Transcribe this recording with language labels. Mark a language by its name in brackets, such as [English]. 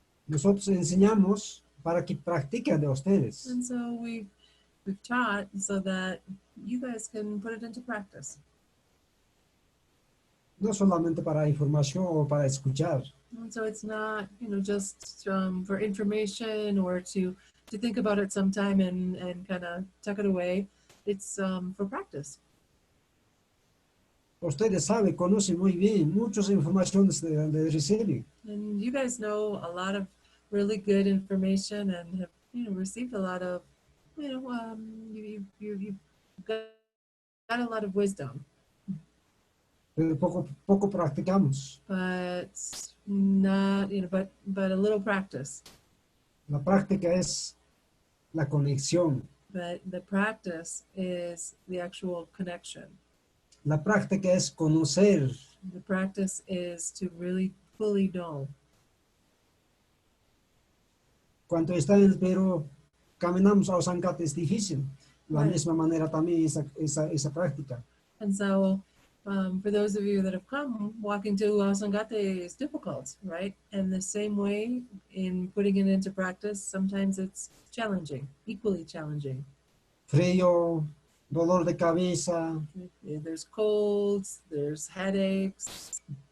[Spanish] Nosotros enseñamos para que practiquen de ustedes. [English] And so we've taught so that you guys can put it into practice. [Spanish] No solamente para información o para escuchar. [English] And so it's not, just for information or to think about it sometime and kind of tuck it away. It's for practice. [Spanish] Ustedes saben, conocen muy bien muchas informaciones de reciben. [English] And you guys know a lot of really good information and have, received a lot of, you've got a lot of wisdom. [Spanish] Pero poco practicamos. [English] But not, but a little practice. [Spanish] La práctica es la conexión. [English] But the practice is the actual connection. [Spanish] La práctica es conocer. [English] The practice is to really fully know. [Spanish] Cuando está en el Perú, caminamos a Osangate es difícil. La [English] Right. [Spanish] misma manera también esa práctica. [English] And so, for those of you that have come, walking to Sangate is difficult, right? And the same way in putting it into practice, sometimes it's challenging, equally challenging. [Spanish] Frío, dolor de cabeza. [English] There's colds, there's headaches,